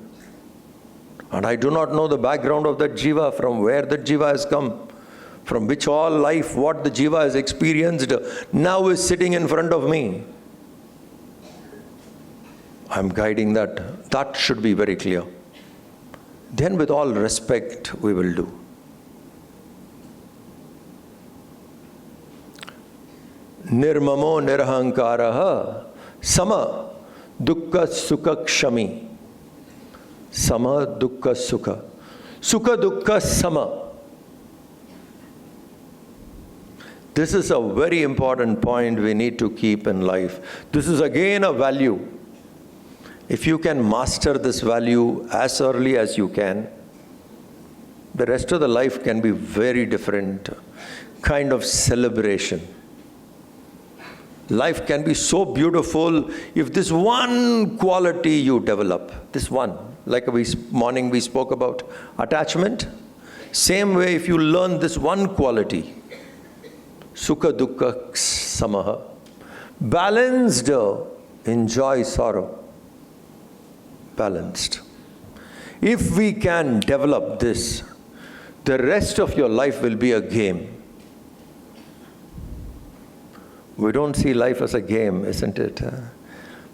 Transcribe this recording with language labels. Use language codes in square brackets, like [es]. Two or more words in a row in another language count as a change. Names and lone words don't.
[en] And I do not know the background of that jiva, from where that jiva has come, from which all life, what the jiva has experienced, now is sitting in front of me. I'm guiding that. That should be very clear. Then with all respect, we will do. [sa] Nirmamo nirahankaraha sama dukkha sukha kshami. Sama dukkha sukha. Sukha dukkha sama. [en] This is a very important point we need to keep in life. This is again a value. If you can master this value as early as you can, the rest of the life can be very different kind of celebration. Life can be so beautiful if this one quality you develop, this one, like morning we spoke about attachment. Same way, if you learn this one quality, [sa] sukha dukkha samaha, [en] balanced, enjoy sorrow. Balanced. If we can develop this, the rest of your life will be a game. We don't see life as a game, isn't it?